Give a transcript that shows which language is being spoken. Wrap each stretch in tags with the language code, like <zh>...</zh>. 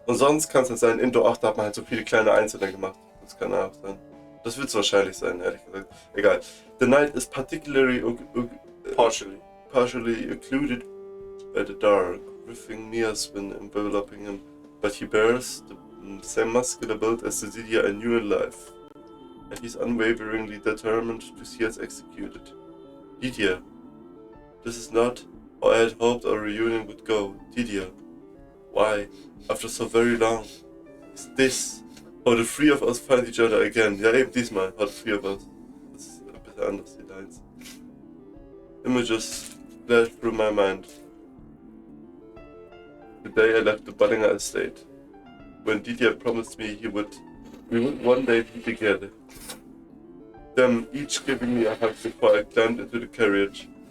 <de>Und sonst kann es halt sein, in Do 8 hat man halt so viele kleine Einzelne gemacht. Das kann auch sein. Das wird es wahrscheinlich sein, ehrlich gesagt. Egal.</de> <en>The knight is partially occluded by the dark, riffing nears when enveloping him, but he bears the same muscular build as the Lydia I knew in life, and he's unwaveringly determined to see us executed. Lydia, this is not how I had hoped our reunion would go. Lydia, why, after so very long, is this how the three of us find each other again?</en> <de>Ja, eben diesmal,</de> <en>how the three of us.</en> <de>Das ist ein bisschen anders, die Lines.</de> <en>Images flashed through my mind. The day I left the Ballinger estate, when Lydia promised me we would one day be together. Them each giving me a hug before I climbed into the carriage.</en>